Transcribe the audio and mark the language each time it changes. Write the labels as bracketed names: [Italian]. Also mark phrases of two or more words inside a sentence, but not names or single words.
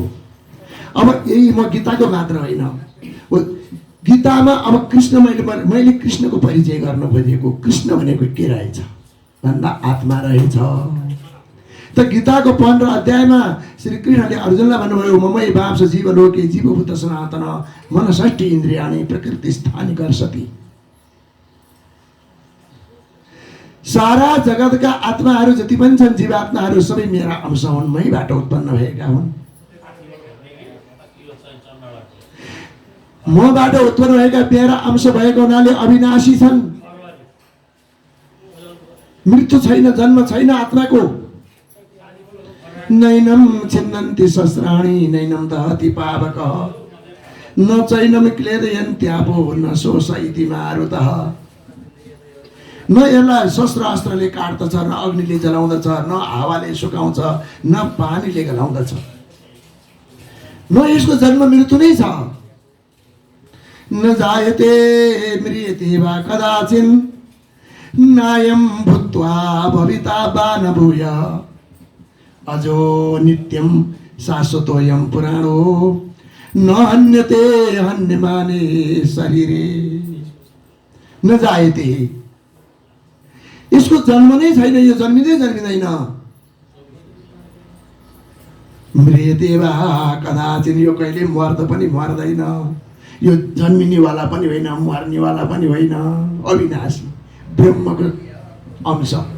[Nepali] अब यही म गीताको मात्र होइन, गीतामा अब कृष्ण मैले कृष्णको परिचय गर्न खोजेको। कृष्ण भनेको के रहेछ भन्दा आत्मा रहेछ। त गीताको 15 अध्यायमा श्री कृष्णले अर्जुनलाई भन्नुभयो, [Sanskrit] ममै वांश जीवलोके जीवभूत सनातन मन षष्ठी इन्द्रियाणि प्रकृति स्थानी कर्षति। [Nepali] सारा जगतका आत्माहरू जति पनि छन्, जीवात्माहरू सबै मेरा अंश हुन्, मैबाट उत्पन्न भएका हुन्। मबाट उत्पन्न भएका मेरा अंश भएको हुनाले अविनाशी छन्। मृत्यु छैन, जन्म छैन आत्माको। [Sanskrit] नैनम छिन्नन्ति शस्त्राणि नैनम दहति पावक न चैनम क्लेदयन्त्यापो न शोषयति मारुतः। [Nepali] न यसलाई शस्त्र अस्त्रले काट्दछ, न अग्निले जलाउँदछ, न हावाले सुकाउँछ, न पानीले गलाउँदछ, न यसको जन्म मृत्यु नै छ। [Sanskrit] न जायते म्रियते वा कदाचिन् नायं भूत्वा भविता वा न भूय अजो नित्यं शाश्वतोऽयं पुराणो न हन्यते हन्यमाने शरीरे। न जायते, [Nepali] यसको जन्म नै छैन, यो जन्मिँदैन। [Sanskrit] मृत्यते वा कदाचिन्, [Nepali] यो कहिले मर्द पनि मर्दैन, यो जन्मिनेवाला पनि होइन, मर्नेवाला पनि होइन, अविनाशी ब्रह्मको अंश।